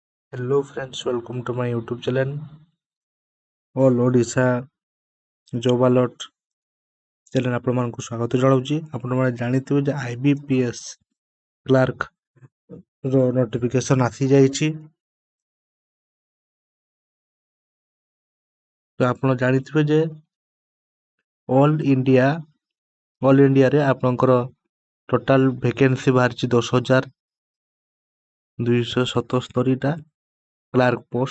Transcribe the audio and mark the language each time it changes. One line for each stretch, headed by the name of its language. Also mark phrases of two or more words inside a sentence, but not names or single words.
English: Hello friends, welcome to my YouTube channel.
Odia: All Odisha Job Alert channel ଆପଣମାନଙ୍କୁ ସ୍ୱାଗତ ଜଣାଉଛି। ଆପଣମାନେ ଜାଣିଥିବେ ଯେ IBPS କ୍ଲାର୍କ ର ନୋଟିଫିକେସନ ଆସିଯାଇଛି। ତ ଆପଣ ଜାଣିଥିବେ ଯେ ଅଲ୍ ଇଣ୍ଡିଆରେ ଆପଣଙ୍କର
English: total vacancy
Odia: ବାହାରିଛି 10,277ଟା କ୍ଲାର୍କ